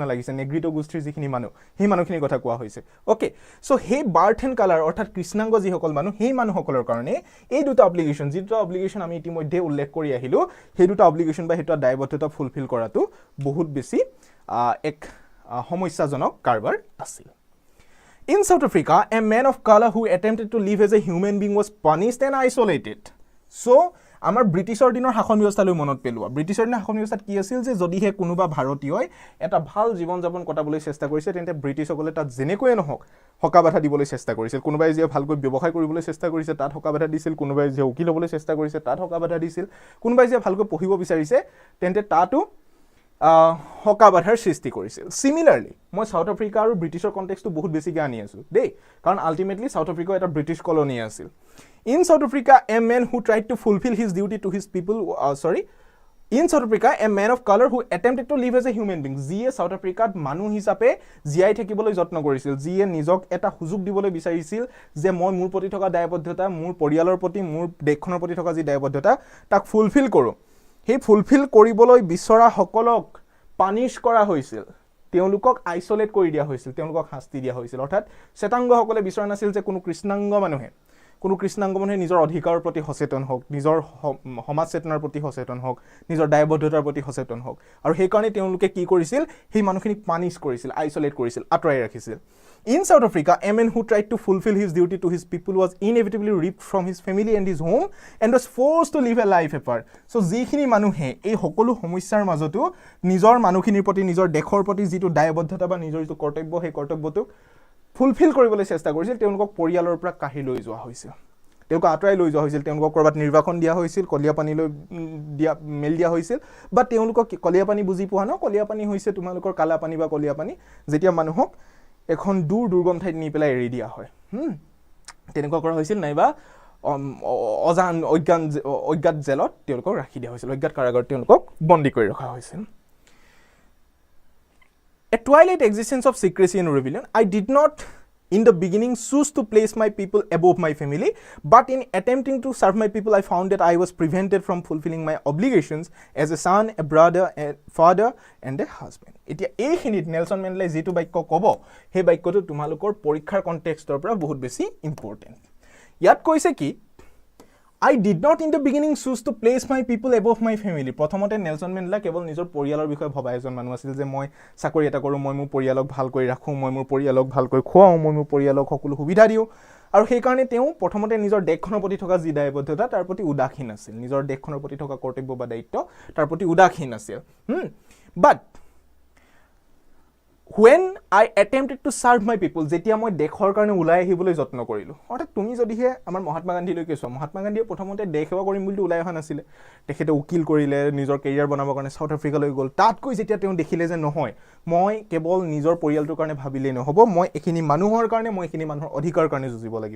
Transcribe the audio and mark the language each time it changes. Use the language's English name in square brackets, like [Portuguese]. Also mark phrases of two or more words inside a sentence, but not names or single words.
[Assamese] লাগিছে নেগ্ৰিটো গোষ্ঠীৰ যিখিনি মানুহ সেই মানুহখিনিৰ কথা কোৱা হৈছে [English] okay so' [Assamese] সেই [English] birth and colour [Assamese] অৰ্থাৎ কৃষ্ণাংগ যিসকল মানুহ সেই মানুহসকলৰ কাৰণে এই দুটা অব্লিগেশ্যন যি দুটা অব্লিগেশ্যন আমি ইতিমধ্যে উল্লেখ কৰি আহিলোঁ সেই দুটা অব্লিগেশ্যন বা সেইটো দায়বদ্ধতা ফুলফিল কৰাটো বহুত বেছি এক সমস্যাজনক কাৰবাৰ আছিল [English] In South Africa, a man of color who attempted to live as a human being was punished and isolated. So, [Assamese] আমাৰ ব্ৰিটিছৰ দিনৰ শাসন ব্যৱস্থালৈ মনত পেলোৱা ব্ৰিটিছৰ দিনৰ শাসন ব্যৱস্থাত কি আছিল যে যদিহে কোনোবা ভাৰতীয়ই এটা ভাল জীৱন যাপন কটাবলৈ চেষ্টা কৰিছে তেন্তে ব্ৰিটিছসকলে তাত যেনেকৈয়ে নহওক হকা বাধা দিবলৈ চেষ্টা কৰিছিল কোনোবাই যে ভালকৈ ব্যৱসায় কৰিবলৈ চেষ্টা কৰিছে তাত হকা বাধা দিছিল কোনোবাই যে উকিল হ'বলৈ চেষ্টা কৰিছে তাত হকা বাধা দিছিল কোনোবাই যে ভালকৈ পঢ়িব বিচাৰিছে তেন্তে তাতো হকা বাধাৰ সৃষ্টি কৰিছিল সিমিলাৰলি মই সাউথ আফ্ৰিকা আৰু ব্ৰিটিছৰ কনটেক্সটো বহুত বেছিকৈ আনি আছোঁ দেই কাৰণ আল্টিমেটলি সাউথ আফ্ৰিকা এটা ব্ৰিটিছ কলনি আছিল [English] In South Africa, a man who tried to fulfill his duty to his people, In South Africa, a man of color who attempted to live as a human being. [Assamese] যিয়ে South Africa মানুহ হিচাপে জীয়াই থাকিবলৈ যত্ন কৰিছিল যিয়ে নিজক এটা সুযোগ দিবলৈ বিচাৰিছিল যে মই মোৰ প্ৰতি থকা দায়বদ্ধতা মোৰ পৰিয়ালৰ প্ৰতি মোৰ দেশখনৰ প্ৰতি থকা যি দায়বদ্ধতা তাক ফুলফিল কৰোঁ সেই ফুলফিল কৰিবলৈ বিচৰা সকলক পানিশ কৰা হৈছিল তেওঁলোকক আইসোলেট কৰি দিয়া হৈছিল তেওঁলোকক শাস্তি দিয়া হৈছিল অৰ্থাৎ শ্বেতাংগসকলে বিচৰা নাছিল যে কোনো কৃষ্ণাংগ মানুহে কোনো কৃষ্ণাংগ মানুহে নিজৰ অধিকাৰৰ প্ৰতি সচেতন হওক, নিজৰ সমাজ চেতনাৰ প্ৰতি সচেতন হওক, নিজৰ দায়বদ্ধতাৰ প্ৰতি সচেতন হওক, আৰু সেইকাৰণে তেওঁলোকে কি কৰিছিল, সেই মানুহখিনিক পানিছ কৰিছিল, আইচলেট কৰিছিল, আঁতৰাই ৰাখিছিল। [English] In South Africa, a man who tried to fulfill his duty to his people was inevitably ripped from his family and his home and was forced to live a life apart. So, [Assamese] যিখিনি মানুহে এই সকলো সমস্যাৰ মাজতো নিজৰ মানুহখিনিৰ প্ৰতি, নিজৰ দেশৰ প্ৰতি যিটো দায়বদ্ধতা বা নিজৰ যিটো কৰ্তব্য, সেই কৰ্তব্যটো ফুলফিল কৰিবলৈ চেষ্টা কৰিছিল, তেওঁলোকক পৰিয়ালৰ পৰা কাঢ়ি লৈ যোৱা হৈছিল, তেওঁলোকক আঁতৰাই লৈ যোৱা হৈছিল, তেওঁলোকক ক'ৰবাত নিৰ্বাসন দিয়া হৈছিল, কলীয়া পানীলৈ মেল দিয়া হৈছিল, বা তেওঁলোকক কলীয়া পানী বুজি পোৱা ন, কলীয়া পানী হৈছে তোমালোকৰ কালা পানী বা কলীয়া পানী, যেতিয়া মানুহক এখন দূৰ দুৰ্গম ঠাইত নি পেলাই এৰি দিয়া হয়, তেনেকুৱা কৰা হৈছিল, নাইবা অজ্ঞাত জেলত তেওঁলোকক ৰাখি দিয়া হৈছিল, অজ্ঞাত কাৰাগাৰত তেওঁলোকক বন্দী কৰি ৰখা হৈছিল। [English] A twilight existence of secrecy and rebellion. I did not in the beginning choose to place my people above my family, but in attempting to serve my people, I found that I was prevented from fulfilling my obligations as a son, a brother, a father, and a husband. [Assamese] এতিয়া এইখিনিত নেলছন মেণ্ডেলাই যিটো বাক্য ক'ব, সেই বাক্যটো তোমালোকৰ পৰীক্ষাৰ কণ্টেক্সটৰ পৰা বহুত বেছি ইম্পৰ্টেণ্ট। ইয়াত কৈছে কি, [English] I did not in the beginning choose to place my people above my family. [Assamese] প্ৰথমতে নেলছন মেণ্ডেলা কেৱল নিজৰ পৰিয়ালৰ বিষয়ে ভবা এজন মানুহ আছিল, যে মই চাকৰি এটা কৰোঁ, মই মোৰ পৰিয়ালক ভালকৈ ৰাখোঁ, মই মোৰ পৰিয়ালক ভালকৈ খুৱাওঁ, মই মোৰ পৰিয়ালক সকলো সুবিধা দিওঁ, আৰু সেইকাৰণে তেওঁ প্ৰথমতে নিজৰ দেশখনৰ প্ৰতি থকা যি দায়বদ্ধতা তাৰ প্ৰতি উদাসীন আছিল, নিজৰ দেশখনৰ প্ৰতি থকা কৰ্তব্য বা দায়িত্ব তাৰ প্ৰতি উদাসীন আছিল। [English] বাট when I attempted to serve my people, [Assamese] যেতিয়া মই দেশৰ কাৰণে ওলাই আহিবলৈ যত্ন কৰিলোঁ, অৰ্থাৎ তুমি যদিহে আমাৰ মহাত্মা গান্ধীলৈকে চোৱা, মহাত্মা গান্ধীয়ে প্ৰথমতে দেশ সেৱা কৰিম বুলি ওলাই অহা নাছিলে, তেখেতে উকিল কৰিলে, নিজৰ কেৰিয়াৰ বনাবৰ কাৰণে চাউথ আফ্ৰিকালৈ গ'ল, তাতকৈ যেতিয়া তেওঁ দেখিলে যে নহয়, মই কেৱল নিজৰ পৰিয়ালটোৰ কাৰণে ভাবিলেই নহ'ব, মই এইখিনি মানুহৰ কাৰণে, মই এইখিনি মানুহৰ অধিকাৰৰ কাৰণে যুঁজিব লাগিব।